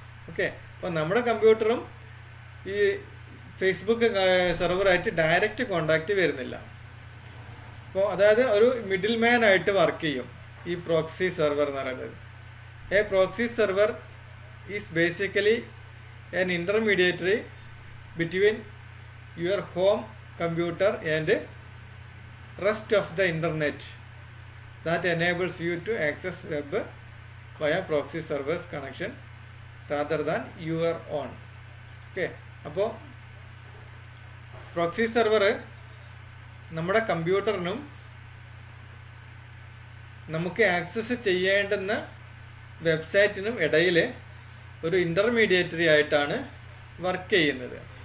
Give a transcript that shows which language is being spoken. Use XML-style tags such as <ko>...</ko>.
<ml>Okay, അപ്പോൾ നമ്മുടെ കമ്പ്യൂട്ടറും ഈ ഫേസ്ബുക്ക് സെർവറായിട്ട് ഡയറക്റ്റ് കോണ്ടാക്റ്റ് വരുന്നില്ല. അപ്പോൾ അതായത് ഒരു മിഡിൽ മാൻ ആയിട്ട് വർക്ക് ചെയ്യും ഈ പ്രോക്സി സെർവർ എന്ന് പറയുന്നത്.</ml> <en>A proxy server is basically an intermediary between your home computer and rest of the internet that enables you to access web via proxy servers connection rather than your own.</en> <ml>Okay, അപ്പോൾ proxy server നമ്മുടെ കമ്പ്യൂട്ടറിനും നമുക്ക് access ചെയ്യേണ്ടുന്ന വെബ്സൈറ്റിനും ഇടയിൽ ഒരു ഇൻ്റർമീഡിയറ്ററി ആയിട്ടാണ് work ചെയ്യുന്നത്.</ml>